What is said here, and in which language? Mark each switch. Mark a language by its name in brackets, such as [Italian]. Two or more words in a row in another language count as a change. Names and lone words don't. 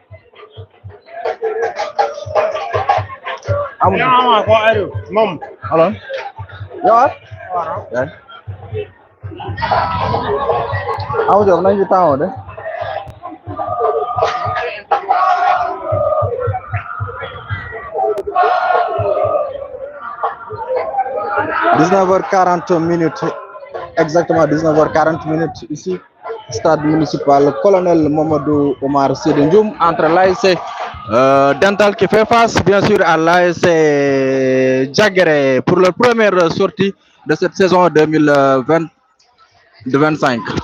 [English] Mom. Hello. [Indonesian] Ya. Ya. Aku jawab nanti tahu deh. [French] Exactement 19h40 ici, stade municipal Colonel Mamadou Omar Sy de Ndioum, entre l'ASC Dental qui fait face bien sûr à l'ASC Jagere pour leur première sortie de cette saison 2025.